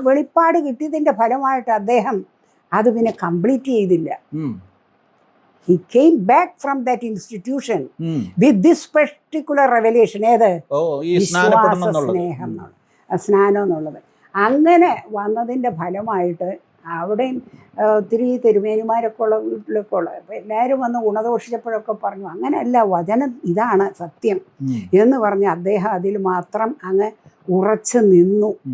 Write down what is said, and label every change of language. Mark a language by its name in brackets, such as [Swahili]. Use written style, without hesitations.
[Malayalam] വെളിപ്പാട് കിട്ടിയതിൻ്റെ ഫലമായിട്ട് അദ്ദേഹം അത് പിന്നെ കംപ്ലീറ്റ് ചെയ്തില്ല. [English] He came back from that institution with this particular revelation. [Malayalam] ഏത്? വിശ്വാസ സ്നേഹം. സ്നാനം എന്നുള്ളത്. അങ്ങനെ വന്നതിൻ്റെ ഫലമായിട്ട് അവിടെയും ഒത്തിരി തിരുമേനിമാരൊക്കെ ഉള്ള വീട്ടിലൊക്കെ ഉള്ളത്. അപ്പോൾ എല്ലാവരും വന്ന് ഗുണദോഷിച്ചപ്പോഴൊക്കെ പറഞ്ഞു അങ്ങനെയല്ല, വചനം ഇതാണ് സത്യം എന്ന് പറഞ്ഞ് അദ്ദേഹം അതിൽ മാത്രം അങ്ങ് ഉറച്ചു നിന്നു.